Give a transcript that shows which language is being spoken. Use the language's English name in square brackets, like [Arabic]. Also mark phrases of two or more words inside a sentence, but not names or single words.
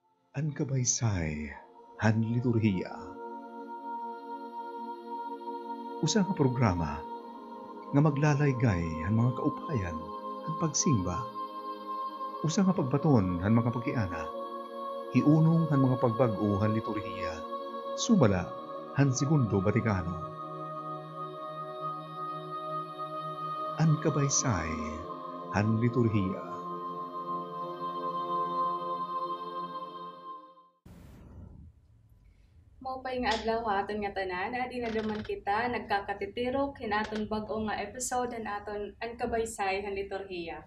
[Waray] Ang Kabaysay Han Liturhiya. Usa nga programa nga maglalaygay ang mga kaupayan ang pagsimba. Usa nga pagbaton ang mga pagkiana. Hiunong ang mga pagbag-o han liturhiya. Sumala han Segundo Vaticano. Ang Kabaysay Han Liturhiya. Maupay nga adlaw aton nga tanan, adi na daman kita nagkakatitirok hinaton bag-o nga episode aton ang Kabaysay Han Liturhiya.